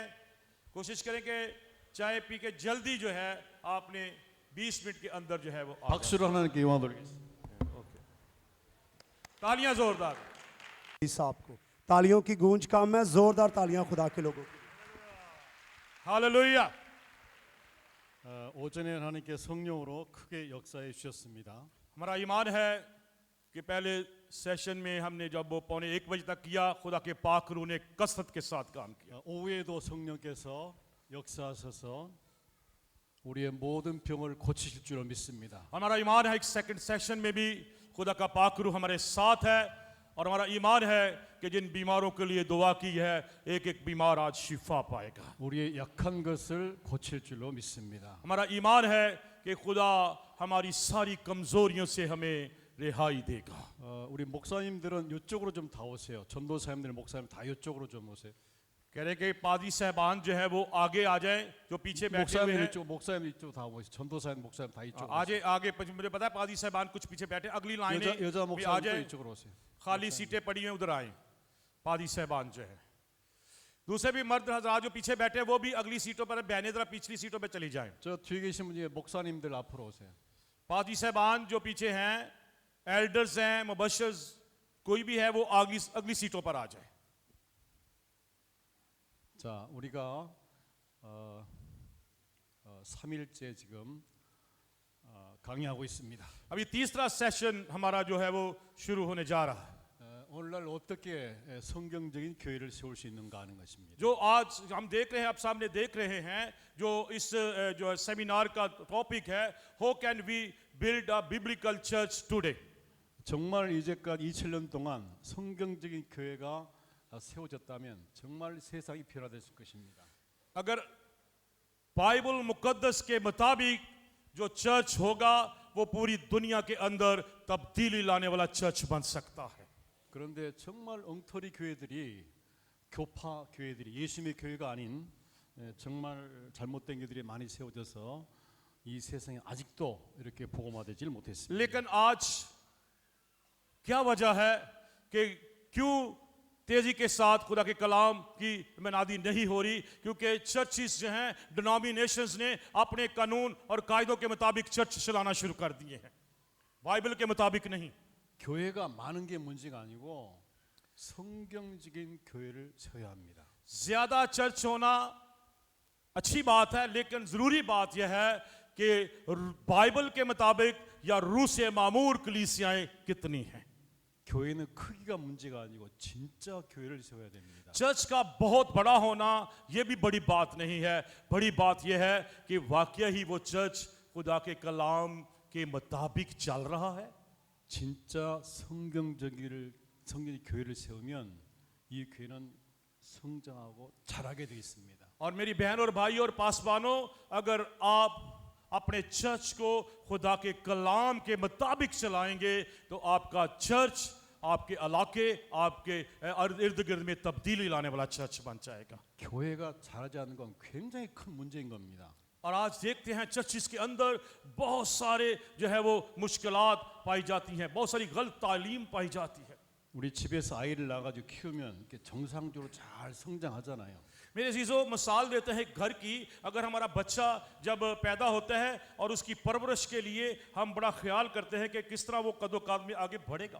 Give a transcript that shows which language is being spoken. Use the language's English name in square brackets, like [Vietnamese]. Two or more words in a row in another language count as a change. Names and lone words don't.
[Urdu] کوشش کریں کہ چائے پی کے جلدی جو ہے آپ نے 20 منٹ کے اندر جو ہے وہ آ جائے. [Korean] 박수로 하나님께 영광 돌리겠습니다. [Urdu] اوکے. تالیاں زوردار. صاحب کو تالیوں کی گونج کام ہے. زوردار تالیاں خدا کے لوگوں کو. हालेलुया. [Korean] 오전에 하나님께 성령으로 크게 역사해 주셨습니다. [Urdu] ہمارا ایمان ہے کہ پہلے سیشن میں ہم نے جب وہ 1:15 بجے تک کیا، خدا کے پاک روح نے کثرت کے ساتھ کام کیا. [Korean] 오후에도 성령께서 역사하셔서 우리의 모든 병을 고치실 줄로 믿습니다. [Urdu] ہمارا ایمان ہے کہ [English] second session [Urdu] میں بھی خدا کا پاک روح ہمارے ساتھ ہے. اور ہمارا ایمان ہے کہ جن بیماروں کے لیے دعا کی ہے، ایک ایک بیمار آج شفا پائے گا. [Korean] 우리의 약한 것을 고칠 줄로 믿습니다. [Urdu] ہمارا ایمان ہے کہ خدا ہماری ساری کمزوریوں سے ہمیں رہائی دے گا. [Korean] 우리 목사님들은 이쪽으로 좀 다 오세요. 전도사님들, 목사님 다 이쪽으로 좀 오세요. [Urdu] کہہ رہے کہ پادی صاحبان جو ہے وہ آگے آ جائے، جو پیچھے بیٹھے ہوئے [Korean] 목사님 [Urdu] हैं. [Korean] 이쪽, 목사님 이쪽 다 오세요. 전도사님, 목사님 다 이쪽으로. [Urdu] آگے آگے مجھے پتا ہے پادی صاحبان کچھ پیچھے بیٹھے. اگلی لائنیں [Korean] 여자 [Urdu] بھی آ [Korean] 목사님도 [Urdu] जाए. [Korean] 이쪽으로 오세요. [Urdu] خالی سیٹیں پڑی ہیں، ادھر آئے. پادی صاحبان جو ہے. دوسرے بھی مرد حضرات جو پیچھے بیٹھے ہیں وہ بھی اگلی سیٹوں پر، بہنیں ذرا پچھلی سیٹوں پر چلی جائیں. [Korean] 저 뒤에 계신 분이 목사님들 앞으로 오세요. [Urdu] پادی صاحبان جو پیچھے ہیں، ایلڈرز ہیں، مبشرز، کوئی بھی ہے وہ اگلی سیٹوں پر آ جائے. [Korean] 자, 우리가 3일째 지금 강의하고 있습니다. [Urdu] ابھی تیسرا سیشن ہمارا جو ہے وہ شروع ہونے جا رہا ہے. [Korean] 오늘날 어떻게 성경적인 교회를 세울 수 있는가 하는 것입니다. [Urdu] جو آج ہم دیکھ رہے ہیں، آپ سامنے دیکھ رہے ہیں، جو اس جو سیمینار کا ٹاپک ہے, [English] How can we build a biblical church today. [Korean] 정말 이제까지 2000년 동안 성경적인 교회가 세워졌다면 정말 세상이 변화됐을 것입니다. [Urdu] اگر بائبل مقدس کے مطابق جو چرچ ہوگا وہ پوری دنیا کے اندر تبدیلی لانے والا چرچ بن سکتا ہے. [Korean] 그런데 정말 엉터리 교회들이 교파 교회들이 예수님의 교회가 아닌 정말 잘못된 교회들이 많이 세워져서 이 세상에 아직도 이렇게 복음화되질 못했습니다. [Urdu] لیکن آج کیا وجہ ہے کہ کیوں تیزی کے ساتھ خدا کے کلام کی منادی نہیں ہو رہی? کیونکہ چرچز جو ہیں، ڈینومینیشنز نے اپنے قانون اور قاعدوں کے مطابق چرچ چلانا شروع کر دیے ہیں، بائبل کے مطابق نہیں. [Korean] 교회가 많은 게 문제가 아니고 성경적인 교회를 세워야 합니다. [Urdu] زیادہ چرچ ہونا اچھی بات ہے، لیکن ضروری بات یہ ہے کہ بائبل کے مطابق یا روح سے معمور کلیسیائیں کتنی ہیں. [Korean] 교회는 크기가 문제가 아니고 진짜 교회를 세워야 됩니다. [Urdu] چرچ کا بہت بڑا ہونا یہ بھی بڑی بات نہیں ہے، بڑی بات یہ ہے کہ واقعی ہی وہ چرچ خدا کے کلام کے مطابق چل رہا ہے. [Korean] 진짜 성경적인 교회를 세우면 이 교회는 성장하고 자라게 되어 있습니다. [Urdu] اور میری بہن اور بھائی اور پاسبانوں، اگر آپ اپنے چرچ کو خدا کے کلام کے مطابق چلائیں گے تو آپ کا چرچ آپ کے علاقے، آپ کے ارد گرد میں تبدیلی لانے والا چرچ بن جائے گا. [Korean] 교회가 자라지 않는 건 굉장히 큰 문제인 겁니다. [Urdu] اور آج دیکھتے ہیں چرچز کے اندر بہت سارے جو ہے وہ مشکلات پائی جاتی ہیں، بہت ساری غلط تعلیم پائی جاتی ہے. [Korean] 우리 집에서 아이를 낳아가지고 키우면 이렇게 정상적으로 잘 성장하잖아요. [Urdu] میرے عزیزوں، مثال دیتے ہیں گھر کی۔ اگر ہمارا بچہ جب پیدا ہوتا ہے اور اس کی پرورش کے لیے ہم بڑا خیال کرتے ہیں کہ کس طرح وہ قدوقامت میں آگے بڑھے گا.